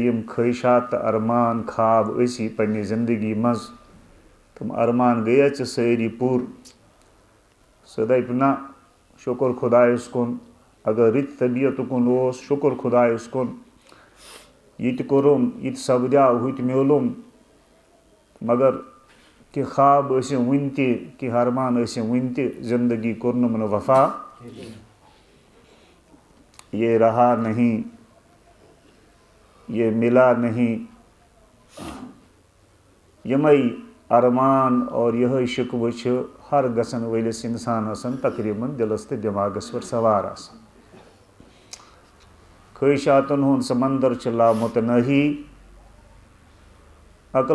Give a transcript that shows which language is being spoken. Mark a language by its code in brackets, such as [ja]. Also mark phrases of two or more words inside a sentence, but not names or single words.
[ks] یِم خٲہِشات تہٕ ارمان خواب ٲسی پننہِ زندگی منٛز تِم ارمان گٔیا ژےٚ سٲری پوٗرٕ سُہ دپہِ نہ شُکر خۄدایس کُن اگر رٕتۍ طبیعت کُن اوس شُکر خۄدایس کُن یہِ تہِ کوٚرُم یہِ تہِ سپدیو ہُہ تہِ میوٗلُم مگر کینٛہہ خواب ٲسِم وُنہِ تہِ کینٛہہ ارمان ٲسِم وُنہِ تہِ زندگی کوٚرنُم نہٕ وفا [ur] یہ رہا نہیں یہ ملا نہیں [ks] یِمے ارمان اور یِہے شِکوٕ چھِ ہر گژھن وٲلِس انسانس تقریٖباً دِلس تہٕ دٮ۪ماغس پٮ۪ٹھ سوار آسان خٲہِشاتن ہُنٛد سمندر چھُ لامُتنٲہی عقل